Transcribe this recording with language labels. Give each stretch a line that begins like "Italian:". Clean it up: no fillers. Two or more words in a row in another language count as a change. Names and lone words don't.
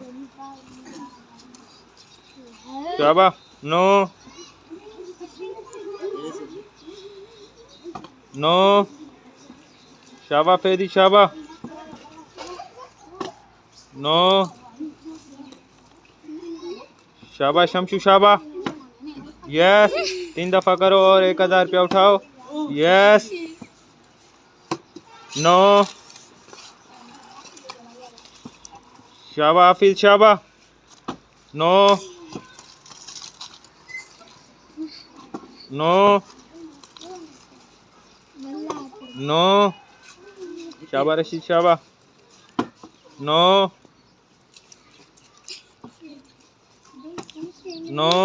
Hindi: शाबा। नो। नो। शाबा फैदी शाबा। नो। शाबा शमशू शाबा। यस। 3 दफ़ा करो और 1000 रुपया उठाओ।
English: Yes. No.
Hindi: शाबा हाफिज शाबा।
English: No. No.
Hindi: नो। शाबा रशीद शाबा।
English: No. No.